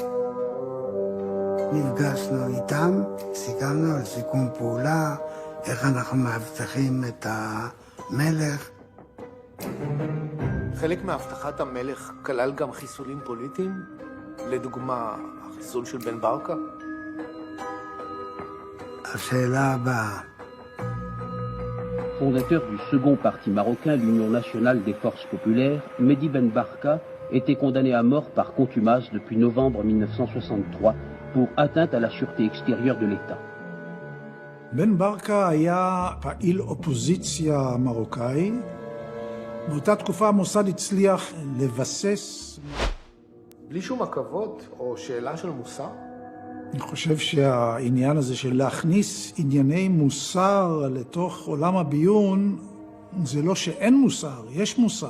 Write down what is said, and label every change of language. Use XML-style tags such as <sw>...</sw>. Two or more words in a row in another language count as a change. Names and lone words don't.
<he>נפגשנו איתם, סיכמנו על סיכום פעולה, איך אנחנו מאבטחים את המלך. חלק מהבטחת המלך כלל גם חיסולים פוליטיים? לדוגמה, החיסול של בן ברקה? השאלה הבאה.</he> <fr>Fondateur du second parti marocain, l'Union nationale des forces populaires, Mehdi Ben Barka était condamné à mort par contumace depuis novembre 1963 pour atteinte à la sûreté extérieure de l'État.</fr> <he>בן ברקה היה פעיל אופוזיציה מרוקאי. באותה תקופה המוסד הצליח לבסס... בלי שום עכבות או שאלה של מוסר? אני חושב שהעניין הזה של להכניס ענייני מוסר לתוך עולם הביון, זה לא שאין מוסר, יש מוסר.</he>